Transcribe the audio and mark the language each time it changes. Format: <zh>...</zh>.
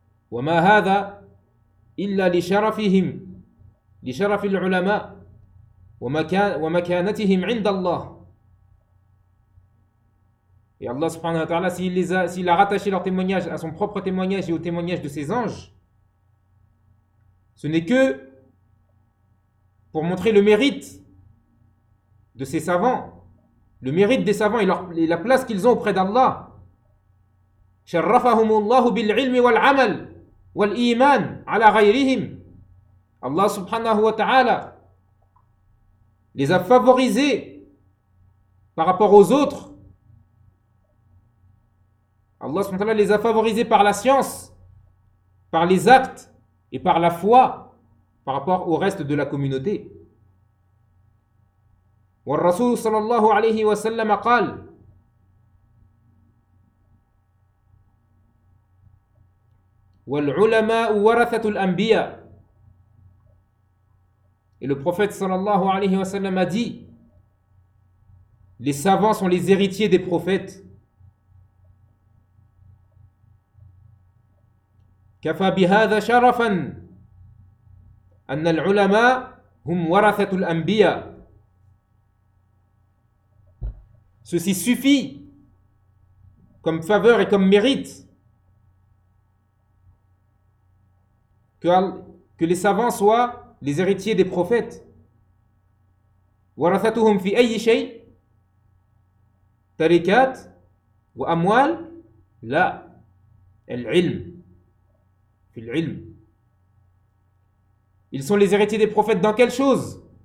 <ar>وما هذا إلا لشرفهم لشرف العلماء ومكانتهم عند الله.</ar> <fr>Et Allah subhanahu wa ta'ala, s'il a rattaché leur témoignage à son propre témoignage et au témoignage de ses anges, ce n'est que pour montrer le mérite de ces savants, le mérite des savants et, et la place qu'ils ont auprès d'Allah.</fr> <ar>شرفهم الله بالعلم والعمل والإيمان على غيرهم.</ar> <fr>Allah subhanahu wa ta'ala les a favorisés par rapport aux autres. Allah subhanahu wa ta'ala les a favorisés par la science, par les actes et par la foi par rapport au reste de la communauté.</fr> <ar>والرسول صلى الله عليه وسلم قال والعلماء ورثة الأنبياء.</ar> <fr>Et le prophète sallallahu alayhi wa sallam a dit, les savants sont les héritiers des prophètes.</fr> <ar>كفى بهذا شرفا أن العلماء هم ورثة الأنبياء.</ar> <fr>Ceci suffit comme faveur et comme mérite que les savants soient les héritiers des prophètes.</fr> <ar>ورثتهم في أي شيء تركات وأموال لا العلم في العلم.</ar> <fr>Ils sont les héritiers des prophètes dans quelle chose?</fr>